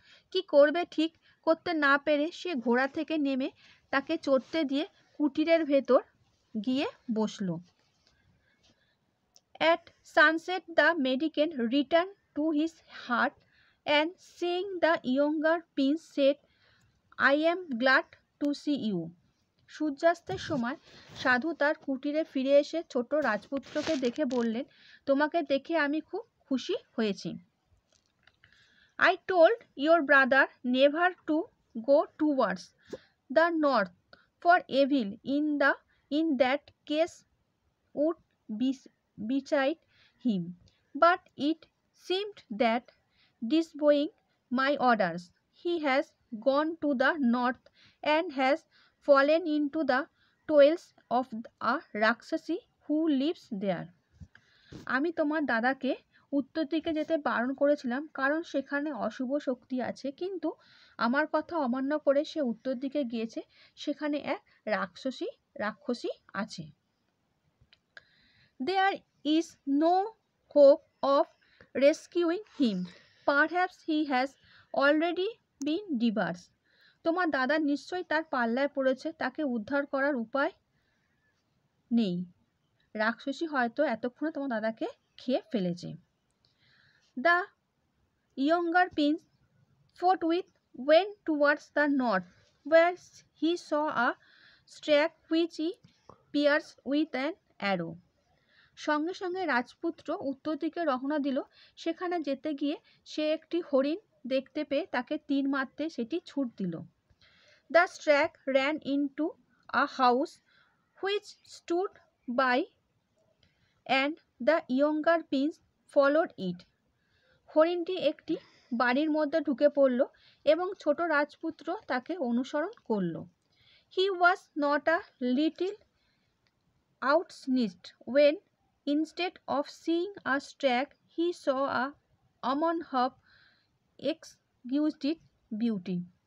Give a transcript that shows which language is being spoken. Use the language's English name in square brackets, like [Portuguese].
[Bangla] কি করবে ঠিক করতে না পেরে সে ঘোড়া থেকে নেমে তাকে চড়তে দিয়ে কুটিরের ভেতর গিয়ে বসল। [English] At sunset the mendicant returned to his hut and seeing the younger prince said, I am glad to see you. [Bangla] সূর্যাস্তের সময় সাধু তার কুটিরে ফিরে এসে ছোট রাজপুত্রকে দেখে বললেন, তোমাকে দেখে আমি খুব খুশি হয়েছি। [English] I told your brother never to go towards the north, for evil in that case would betide him. But it seemed that, disobeying my orders, he has gone to the north and has fallen into the toils of a Rakshasi who lives there. [Bangla] আমি তোমার দাদাকে উত্তর দিকে যেতে বারণ করেছিলাম কারণ সেখানে অশুভ শক্তি আছে, কিন্তু আমার কথা অমান্য করে সে উত্তর দিকে গিয়েছে, সেখানে এক রাক্ষসী আছে। [English] There is no hope of rescuing him. Perhaps he has already been divorced. [Bangla] তোমার দাদা নিশ্চয়ই তার পাল্লায় পড়েছে, তাকে উদ্ধার করার উপায় নেই। রাক্ষসী হয়তো এতক্ষণে তোমার দাদাকে খেয়ে ফেলেছে। [English] The younger prince forthwith went towards the north, where he saw a stag which he pierced with an arrow. [Bangla] সঙ্গে সঙ্গে রাজপুত্র উত্তর দিকে রওনা দিল। সেখানে যেতে গিয়ে সে একটি হরিণ দেখতে পেয়ে তাকে তীর মারতে সেটি ছুট দিল। [English] The stag ran into a house which stood by, and the younger prince followed it. [Bangla] হরিণটি একটি বাড়ির মধ্যে ঢুকে পড়ল এবং ছোট রাজপুত্র তাকে অনুসরণ করল। [English] He was not a little astonished when, instead of seeing a stag, he saw a woman of exquisite beauty.